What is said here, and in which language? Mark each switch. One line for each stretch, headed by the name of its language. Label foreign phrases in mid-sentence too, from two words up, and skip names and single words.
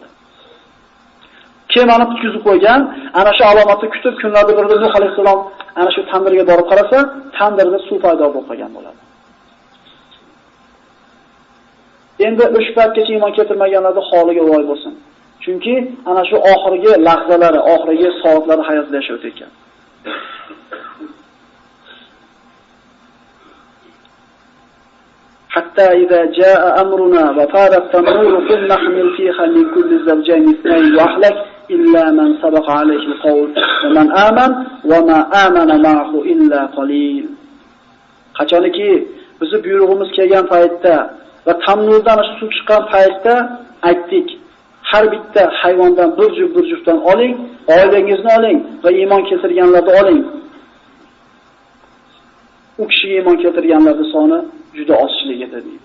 Uzbek: Kemani tutkizib qo'ygan, ana shu alomatni kutib kunlarda birida Nuh alayhisalom ana shu tandirga borib qarasa, tandirda suv paydo bo'lib qolgan bo'ladi. Endi o'sha paytgacha iymon keltirmaganlarning holiga voy bo'lsin. Chunki ana shu oxirgi lahzalari, oxirgi soatlari hayotda yashab o'tgan.
Arabic: حتى إذا جاء أمرنا وفار التنور قلنا احمل فيها من كل زوجين اثنين وأهلك إلا من سبق عليه القول ومن آمن وما آمن معه إلا قليل.
Uzbek: Qachoniki bizni buyrug'imiz kelgan paytda va tamnurdan suv chiqqan paytda aytdik, har bitta hayvondan bir juftdan oling, oilangizni oling va iymon keltirganlarni oling. U kishiga iymon keltirganlarning soni juda ozchilik edi deydi.